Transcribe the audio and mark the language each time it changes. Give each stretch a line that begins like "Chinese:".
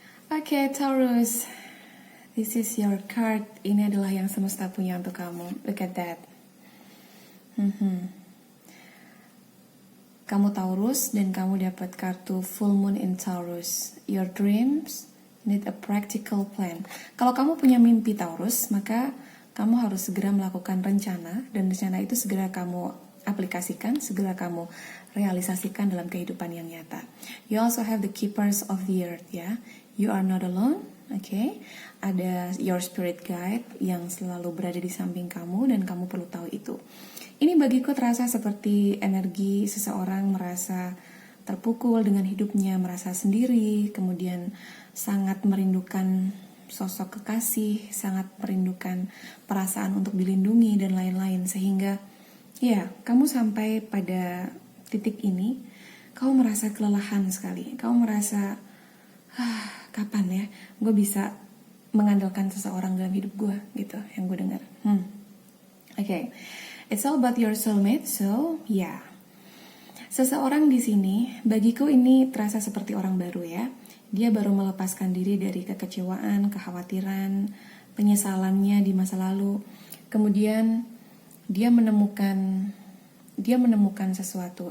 English: Oke, Taurus, this is your card.
Indonesian: Ini adalah yang semesta punya untuk kamu.
English: Look at that.
Indonesian: Kamu Taurus dan kamu dapat kartu
English: full moon in Taurus. Your dreams need a practical plan.
Indonesian: Kalau kamu punya mimpi Taurus, maka kamu harus segera melakukan rencana, dan rencana itu segera kamu aplikasikan, segera kamu realisasikan dalam kehidupan yang nyata.
English: You also have the keepers of the earth, ya. You are not alone, okay?
Indonesian: Ada
English: your spirit guide
Indonesian: yang selalu berada di samping kamu, dan kamu perlu tahu itu. Ini bagiku terasa seperti energi seseorang merasa terpukul dengan hidupnya, merasa sendiri, kemudian sangat merindukan sosok kekasih, sangat merindukan perasaan untuk dilindungi dan lain-lain, sehingga ya, kamu sampai pada titik ini, kamu merasa kelelahan sekali. Kamu merasa, kapan ya gue bisa mengandalkan seseorang dalam hidup gue, gitu, yang gue dengar.
English: Okay. It's all about your soulmate, so yeah.
Indonesian: Seseorang di sini, bagiku ini terasa seperti orang baru ya. Dia baru melepaskan diri dari kekecewaan, kekhawatiran, penyesalannya di masa lalu. Kemudian dia menemukan sesuatu.